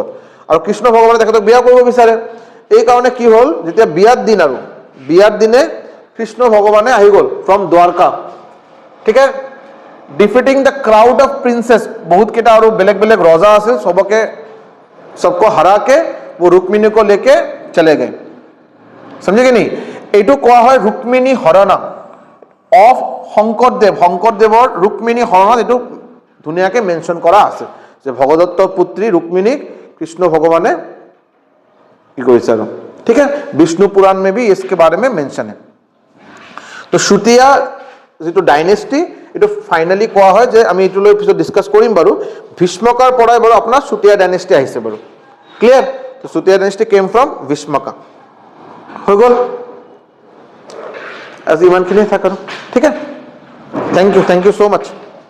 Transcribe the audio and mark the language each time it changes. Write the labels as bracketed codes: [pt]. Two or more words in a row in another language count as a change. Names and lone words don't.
[as] আৰু কৃষ্ণ ভগৱানে তেখেতক বিয়া কৰিব বিচাৰে, এই কাৰণে কি হ'ল, যেতিয়া বিয়াৰ দিন আৰু বিয়াৰ দিনে কৃষ্ণ ভগৱানে আহি গ'ল ফ্ৰম দ্বাৰকা, ঠিক আছে, [en] defeating the crowd of princes, [as] বহুত কেইটা আৰু বেলেগ বেলেগ ৰজা আছিল, [hi] सबको हरा के वो रुक्मिणी को लेके चले गए, समझे कि नहीं। [as] এইটো কোৱা হয় ৰুক্মিণী হৰণা অফ শংকৰদেৱৰ ৰুক্মিণী হৰণাত এইটো ধুনীয়াকে মেনশন কৰা আছে যে ভগদত্তৰ পুত্ৰী ৰুক্মিণীক কৃষ্ণ ভগৱানে কি কৰিছে আৰু, ঠিক আছে। [hi] विष्णु पुराण में भी इसके बारे में मेंशन है। [as] तो शुतिया যেটো ডাইনেষ্টি, এটো ফাইনালি কোৱা হয় যে আমি এটো লৈ পিছত ডিসকাস কৰিম বাৰু, ভীষ্মকাৰ পৰাই বাৰু আপোনাৰ শুতিয়া ডাইনেষ্টি আহিছে বাৰু, ক্লিয়াৰ। [en] তো Sutiya dynasty came from Bhishmaka, [as] হৈ গ'ল। আজি ইমানখিনি থাক আৰু, ঠিক আছে। [en] thank you so much.